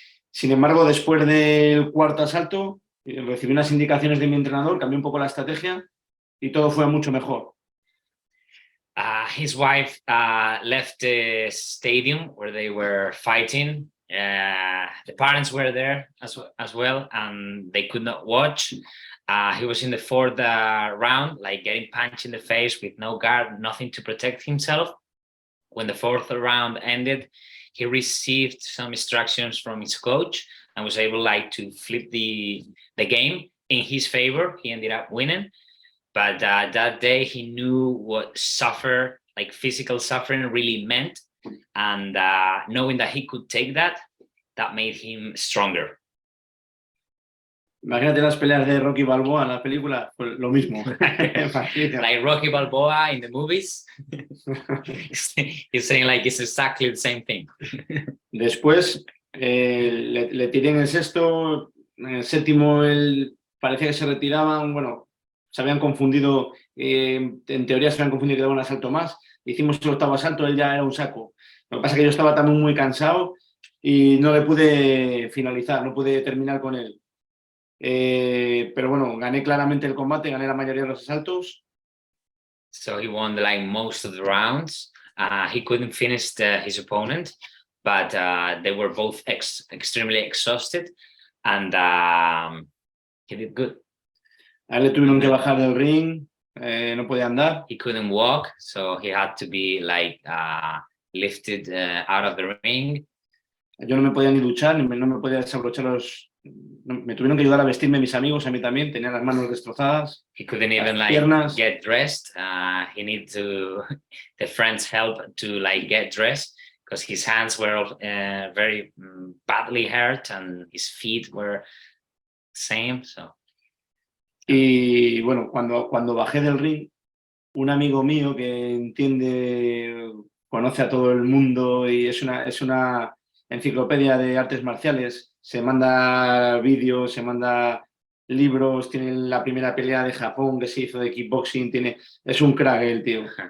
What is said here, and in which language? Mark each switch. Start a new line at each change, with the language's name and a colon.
Spanish: Sin embargo, después del cuarto asalto, recibí unas indicaciones de mi entrenador, cambié un poco la estrategia y todo fue mucho mejor.
English: His wife left the stadium where they were fighting. The parents were there as well, and they could not watch. He was in the 4th round, like getting punched in the face with no guard, nothing to protect himself. When the 4th round ended, he received some instructions from his coach and was able to flip the game in his favor. He ended up winning. But that day he knew what physical suffering really meant. And knowing that he could take that made him stronger.
Spanish: Imagínate las peleas de Rocky Balboa en la película, pues lo mismo.
English: Like Rocky Balboa in the movies. He's saying it's exactly the same thing.
Spanish: Después le tiré en el 6º, en el 7º parecía que se retiraban, bueno, se habían confundido, en teoría se habían confundido y quedaba un asalto más. Hicimos el 8º asalto, él ya era un saco. Lo que pasa es que yo estaba también muy cansado y no le pude finalizar, no pude terminar con él. Pero bueno, gané claramente el combate, gané la mayoría de los asaltos.
English: So he won most of the rounds. He couldn't finish his opponent, but they were both extremely exhausted, and he did good.
Spanish: A él le tuvieron que bajar del ring, no podía andar.
English: He couldn't walk, so he had to be lifted out of the ring.
Spanish: Yo no me podía ni duchar, no me podía desabrochar me tuvieron que ayudar a vestirme mis amigos, a mí también, tenía las manos destrozadas.
English: He couldn't even
Spanish: piernas.
English: Get dressed. He needed the friends' help to get dressed because his hands were very badly hurt and his feet were same. So
Spanish: Y bueno, cuando bajé del ring, un amigo mío que entiende, conoce a todo el mundo y es una enciclopedia de artes marciales, se manda vídeos, se manda libros, tiene la primera pelea de Japón que se hizo de kickboxing, es un crack el tío.